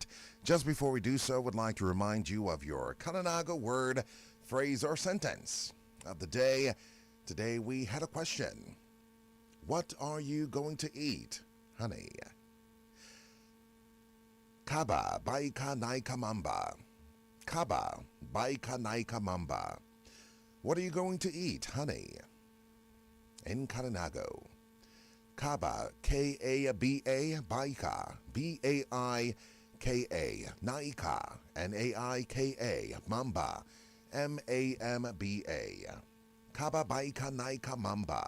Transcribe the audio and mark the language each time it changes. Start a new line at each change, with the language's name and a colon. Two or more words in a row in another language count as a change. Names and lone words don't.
English: Just before we do so, would like to remind you of your Kananaga word, phrase, or sentence of the day. Today we had a question. What are you going to eat, honey? Kaba baika naikamamba. Kaba baika naikamamba. What are you going to eat, honey? In Kananago. Kaba, K-A-B-A, baika, B-A-I-K-A, Naika, Naika, Mamba, Mamba, Kaba Baika Naika Mamba.